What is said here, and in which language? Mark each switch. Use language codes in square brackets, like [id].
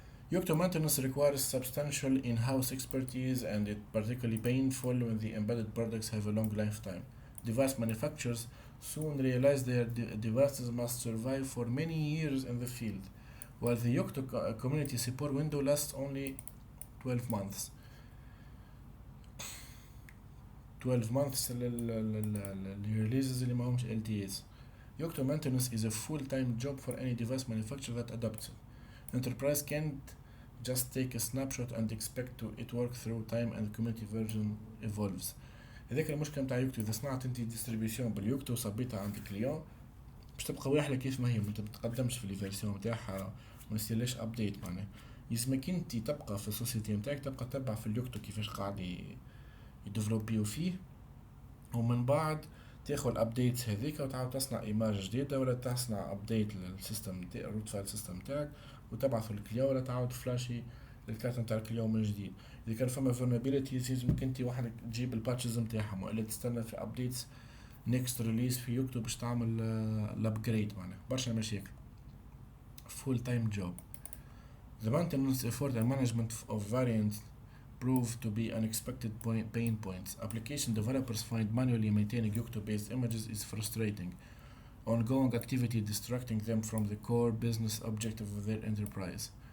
[en] Yocto maintenance requires substantial in-house expertise, and it's particularly painful when the embedded products have a long lifetime. device manufacturers soon realize their devices must survive for many years in the field, while the Yocto community support window lasts only 12 months. 12 months [ar] للريليزز اللي معهمش LTAs. [en] Yocto maintenance is a full-time job for any device manufacturer that adopts it. Enterprise can't just take a snapshot and expect it work through time and the community version evolves. [ar] هذاك المشكلة متاع يوكتو، إذا صنعت أنت ديستريبيوشن باليوكتو وصبيتها عند الكليون باش تبقى واحدة كيف ما هي، ما تتقدمش في الفيرسيون متاعها وما يصيرلهاش ابديت. معناها يسمك انت تبقى في السوسيتي متاعك تبقى تتبع في اليوكتو كيفاش قاعد يديفلوبيو فيه، ومن بعد تاخذ الابديتس هذيك وتعاود تصنع ايماج جديده ولا تصنع ابديت للسيستم تاع الروت فايل سيستم تاعك وتبعثه للكليون ولا تعاود فلاشي الكارت نتاع الكليون من جديد. اذا كان فما فولنربيليتيز لازمك انت وحدك تجيب الباتشز نتاعهم والا تستنى في ابديتس نيكست ريليز في يوكتو باش تعمل الابجريد. معناها برشا مشاكل. [en] full time job. The maintenance effort and management of variants prove to be unexpected pain points. Application developers find manually maintaining Yocto-based images is frustrating. Ongoing activity distracting them from the core business objective of their enterprise.